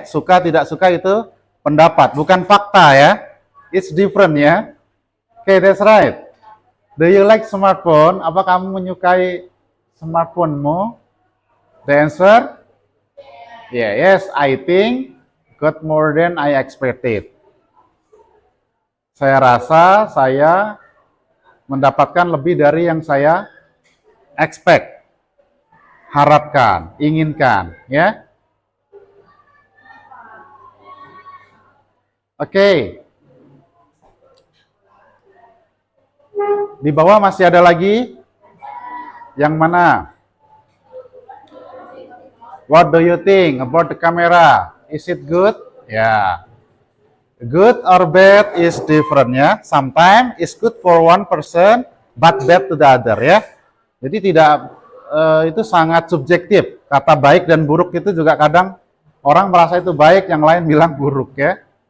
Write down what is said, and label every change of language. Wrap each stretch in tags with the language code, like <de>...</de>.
<id>Suka tidak suka itu pendapat, bukan fakta ya.</id> <en>It's different ya. Okay, that's right. Do you like smartphone?</en> <id>Apa kamu menyukai smartphone-mu?</id> <en>The answer? Yeah, yes, I think got more than I expected.</en> <id>Saya rasa saya mendapatkan lebih dari yang saya expect, harapkan, inginkan, ya. Oke. Di bawah masih ada lagi. Yang mana?</id> <en>What do you think about the camera? Is it good? Ya. Good or bad is different ya. Sometimes it's good for one person, but bad to the other ya.</en> <id>Jadi tidak itu sangat subjektif. Kata baik dan buruk itu juga kadang orang merasa itu baik, yang lain bilang buruk ya.</id>